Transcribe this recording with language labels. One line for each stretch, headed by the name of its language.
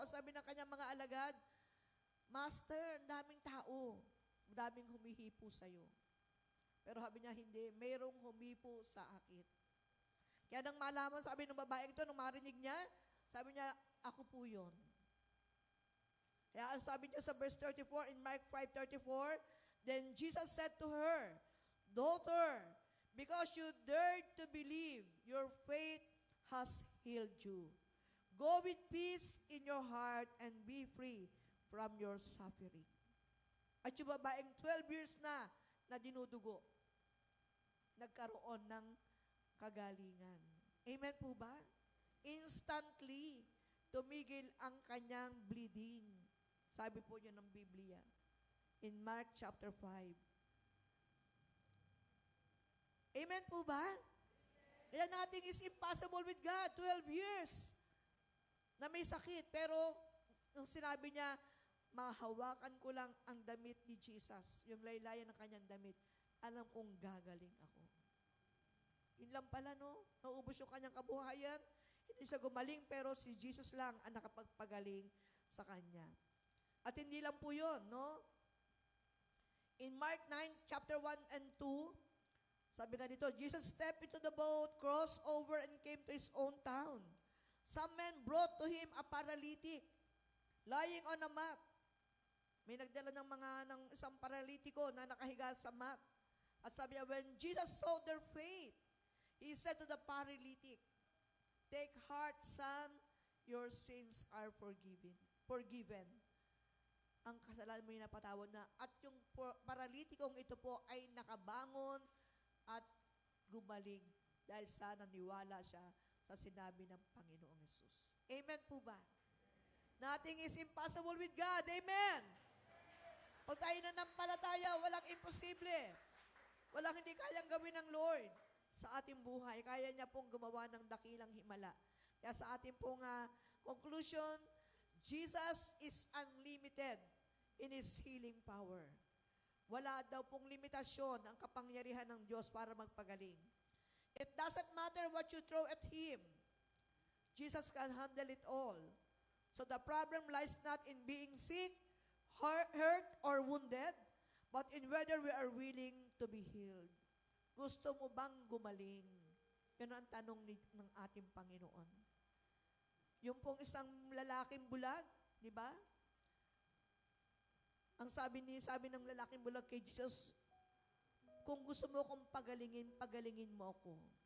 Filipino: Ang sabi ng kanyang mga alagad, Master, daming tao. Daming humihipo sa'yo. Pero sabi niya, hindi. Mayroong humipo sa akin. Kaya nang malaman, sabi ng babaeng ito, nung marinig niya, sabi niya, ako po yun. Kaya ang sabi niya sa
English: verse 34, in Mark 5:34, then Jesus said to her, Daughter, because you dared to believe, your faith has healed you. Go with peace in your heart and be free from your suffering.
Filipino: At yung babaeng 12 years na dinudugo, nagkaroon ng kagalingan. Amen po ba? Instantly, tumigil ang kanyang bleeding. Sabi po niya ng Biblia in Mark chapter 5. Amen po ba?
English: Kaya nothing is impossible with God.
Filipino: 12 years na may sakit. Pero nung sinabi niya, mahawakan ko lang ang damit ni Jesus, yung laylayan ng kanyang damit, alam kong gagaling ako. Yun lang pala, no? Naubos yung kanyang kabuhayan. Hindi siya gumaling, pero si Jesus lang ang nakapagpagaling sa kanya. At hindi lang po yun, no?
English: In Mark 9, chapter 1 and 2,
Filipino: sabi nga dito,
English: Jesus stepped into the boat, crossed over, and came to his own town. Some men brought to him a paralytic, lying on a mat.
Filipino: May nagdala ng isang paralitiko na nakahiga sa mat. At sabi niya,
English: when Jesus saw their faith, he said to the paralytic, Take heart, son, your sins are forgiven.
Filipino: Ang kasalanan mo yung napatawad na. At yung paralitikong ito po ay nakabangon at gumaling dahil sa naniwala siya sa sinabi ng Panginoong Yesus. Amen po ba?
English: Nothing is impossible with God.
Filipino: Amen! Pag tayo nanampalataya, walang imposible. Walang hindi kayang gawin ng Lord sa ating buhay. Kaya niya pong gumawa ng dakilang himala. Kaya sa ating pong
English: conclusion, Jesus is unlimited in His healing power.
Filipino: Wala daw pong limitasyon ang kapangyarihan ng Diyos para magpagaling.
English: It doesn't matter what you throw at Him. Jesus can handle it all. So the problem lies not in being sick, hurt, or wounded, but in whether we are willing to be healed.
Filipino: Gusto mo bang gumaling? Yun ang tanong ng ating Panginoon. Yung pong isang lalaking bulag, di ba? Ang sabi ng lalaking bulag kay Jesus, kung gusto mo akong pagalingin mo ako.